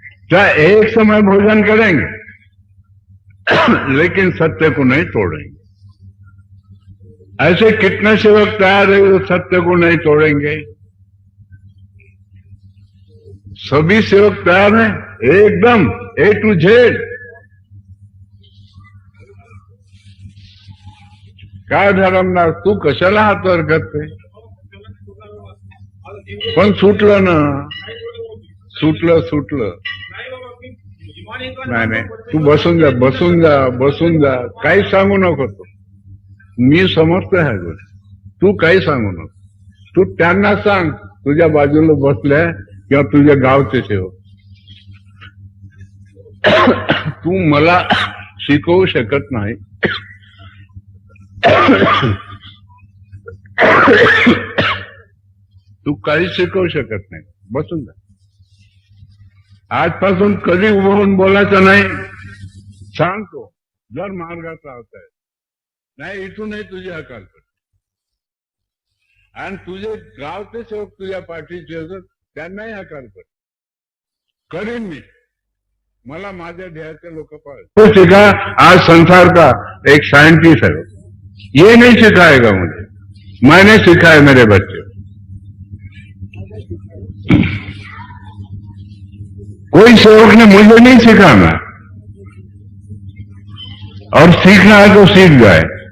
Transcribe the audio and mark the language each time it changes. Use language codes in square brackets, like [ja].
[hi] चाहे एक समय भोजन करेंगे लेकिन सत्य को नहीं तोड़ेंगे। ऐसे कितने सेवक तैयार है जो सत्य को नहीं तोड़ेंगे। सभी सेवक तैयार हैं एकदम A to Z। [mr] काय धरमदास, तू कशाला हात वर करते? पण सुटलं ना, सुटलं। नाही, तू बसून जा, काही सांगू नको तू। मी समजतो ह्या गोष्टी, तू काही सांगू नको। तू त्यांना सांग, तुझ्या बाजूला बसल्या किंवा तुझ्या गावचे सेवक, तू मला शिकवू शकत नाही। तू काही शिकवू शकत नाही, बसून जा। आजपासून कधी उभं होऊन बोलायचं नाही, सांगतो जर मार्गाचा होत आहे नाही, इथूनही तुझी हकाल कर। आणि तुझे गावचे सेवक तुझ्या पाठीचे असत, त्यांनाही हकाल कर। करीन मी, मला माझ्या ध्येयाचे लोक पाहिजे। [hi] सीखा आज संसार का एक साइंटिस्ट है, ये नहीं सिखाएगा मुझे, मैंने सिखाया मेरे बच्चे। कोई सेवक ने मुझे नहीं सिखाना, और सीखना है तो सीख जाए।